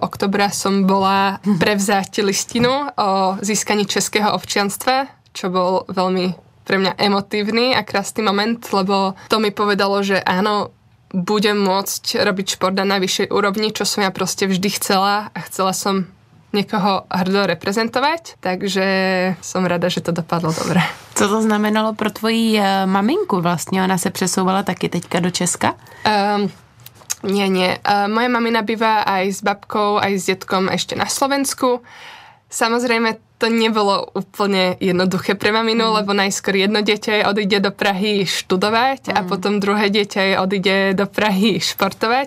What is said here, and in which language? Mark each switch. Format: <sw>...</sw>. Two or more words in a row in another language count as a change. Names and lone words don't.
<sk>oktobra som bola prevzať listinu o získaní českého občianstva, čo bol veľmi pre mňa emotívny a krásny moment, lebo to mi povedalo, že áno, budem môcť robiť šport na najvyššej úrovni, čo som ja proste vždy chcela a chcela som niekoho hrdo reprezentovať, takže som rada, že to dopadlo dobre.</sk> <cs>Co to znamenalo pro tvoji maminku vlastně? Ona se přesouvala taky teďka do Česka?</cs> <sk>Nie. Moja mamina býva aj s babkou, aj s detkom ešte na Slovensku. Samozrejme, to nebolo úplne jednoduché pre maminu, lebo najskôr jedno dieťa odíde do Prahy študovať a potom druhé dieťa odíde do Prahy športovať.</sk>